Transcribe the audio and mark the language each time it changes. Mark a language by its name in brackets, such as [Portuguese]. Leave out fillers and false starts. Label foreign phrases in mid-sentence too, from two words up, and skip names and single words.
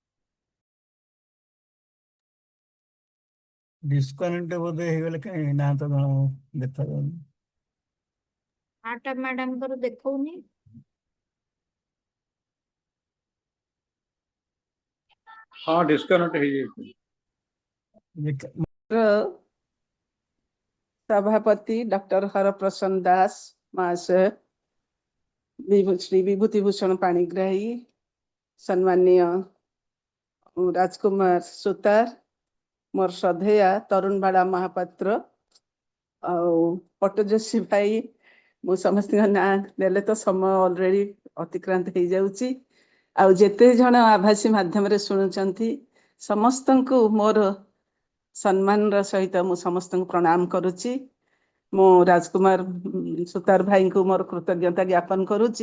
[Odia] ଡିସକନେକ୍ଟ ବୋଧେ ହେଇଗଲେ କାଇଁ ନା ତ ଜଣ ଦେଖାଯାଉନି। ଆଟା ମ୍ୟାଡାମଙ୍କର ଦେଖଉନି। ହଁ ଡିସକନେକ୍ଟ ହେଇଯାଇଛି। ସଭାପତି ଡକ୍ଟର ହରପ୍ରସନ୍ନ ଦାସ ମହାଶୟ, ଶ୍ରୀ ବିଭୂତି ଭୂଷଣ ପାଣିଗ୍ରାହୀ, ସମ୍ମାନନୀୟ ରାଜକୁମାର ସୁତାର, ମୋର ଶ୍ରଦ୍ଧେୟା ତରୁଣ ବାଳା ମହାପାତ୍ର ପଟ୍ଟଯୋଶୀ ଭାଇ, ମୁଁ ସମସ୍ତ ନା ଦେଲେ ତ ସମୟ ଅଲରେଡି ଅତିକ୍ରାନ୍ତ ହୋ ଯାଉଛି। ଆଉ ଯେତେ ଜଣ ଆଭାସୀ ମାଧ୍ୟମ ରେ ଶୁଣୁଛନ୍ତି ସମସ୍ତଙ୍କୁ ମୋର ସମ୍ମାନ ର ସହିତ ମୁଁ ସମସ୍ତଙ୍କୁ ପ୍ରଣାମ କରୁଛି। ମୁଁ ରାଜକୁମାର ସୁତାର ଭାଇ କୁ ମୋର କୃତଜ୍ଞତା ଜ୍ଞାପନ କରୁଛି।